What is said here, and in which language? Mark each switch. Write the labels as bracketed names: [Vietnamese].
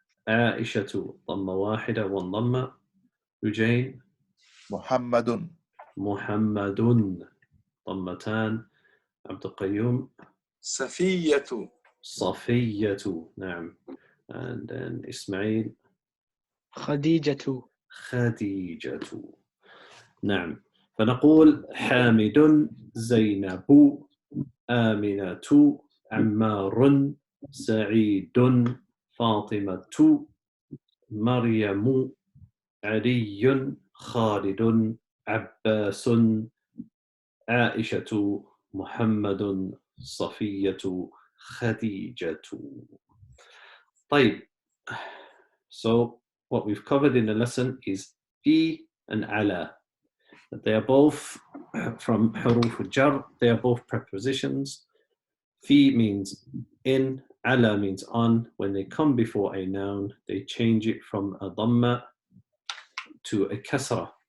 [Arabic] عائشة. ضمة واحدة 1 ضمة. لجين. محمد محمد. ضمتان. عبد القيوم. Safiyatu. صفية. نعم. [English] And then إسماعيل. [Arabic] خديجة خديجة. نعم. فنقول حامد زينب آمنة عمار سعيد فاطمة مريم علي خالد عباس عائشة محمد صفية خديجة. طيب [English] So what we've covered in the lesson is fi and ala. They are both from huruf al-jar. They are both prepositions. Fi means in, ala means on. When they come before a noun, they change it from a dhamma to a kasra.